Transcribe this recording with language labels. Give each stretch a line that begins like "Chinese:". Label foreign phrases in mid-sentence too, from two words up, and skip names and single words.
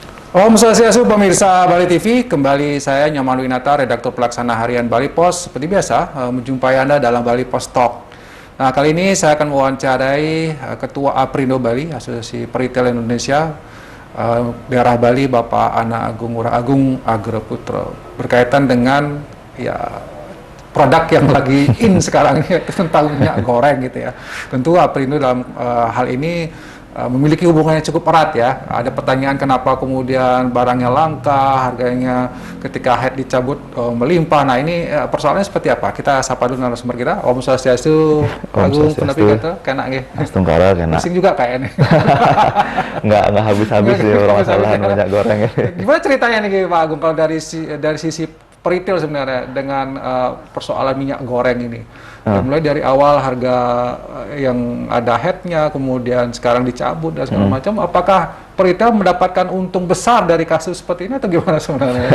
Indonesian: Om Swastiastu pemirsa Bali TV, kembali saya Nyoman Winata, redaktur pelaksana harian Bali Pos. Seperti biasa, menjumpai Anda dalam Bali Pos Talk. Nah, kali ini saya akan mewawancarai Ketua Aprindo Bali, Asosiasi Peritel Indonesia, daerah Bali, Bapak Ana Agung Ngurah Agung Agroputra, berkaitan dengan produk yang lagi in sekarang ini tentang minyak goreng gitu ya. Tentu Aprindo dalam hal ini memiliki hubungannya cukup erat ya. Ada pertanyaan kenapa kemudian barangnya langka, harganya ketika head dicabut melimpah. Nah ini persoalannya seperti apa? Kita sapa dulu narasumber kita. Om Swastiastu, Agung Penepi kata, kena nggih. Astungkara kena. Pusing juga kayaknya. Nggak habis-habis ya orang masalah minyak goreng ini. Gimana ceritanya nih Pak Agung kalau dari sisi peritel sebenarnya dengan persoalan minyak goreng ini? Mulai dari awal harga yang ada headnya, kemudian sekarang dicabut dan segala macam, apakah peritel mendapatkan untung besar dari kasus seperti ini atau gimana sebenarnya?